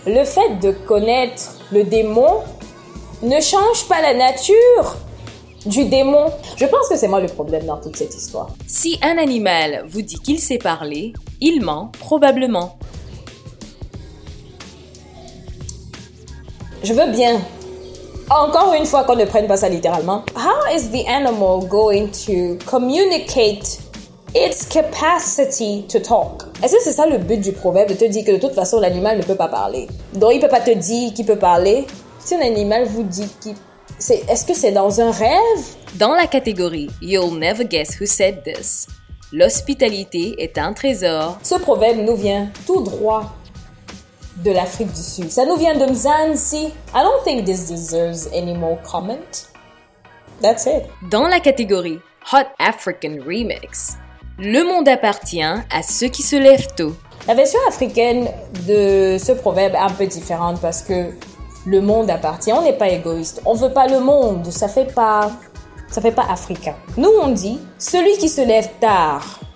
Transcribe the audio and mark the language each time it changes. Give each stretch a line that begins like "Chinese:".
French: Le fait de connaître le démon ne change pas la nature du démon. Je pense que c'est moi le problème dans toute cette histoire. Si un animal vous dit qu'il sait parler, il ment probablement. Je veux bien, encore une fois, qu'on ne prenne pas ça littéralement.
English: How is the animal going to communicate its capacity to talk?
French: Est-ce que c'est ça le but du proverbe, de te dire que de toute façon, l'animal ne peut pas parler? Donc, il peut pas te dire qu'il peut parler. Si un animal vous dit qu'il... Est-ce que c'est dans un rêve? Dans la catégorie «
English: You'll never guess who said this
French: », l'hospitalité est un trésor. Ce proverbe nous vient tout droit de l'Afrique du Sud. Ça nous vient de Mzansi.
English: I don't think this deserves any more comment. That's it.
French: Dans la catégorie Hot African Remix, le monde appartient à ceux qui se lèvent tôt. La version africaine de ce proverbe est un peu différente parce que le monde appartient. On n'est pas égoïste. On veut pas le monde. Ça fait pas africain. Nous, on dit celui qui se lève tard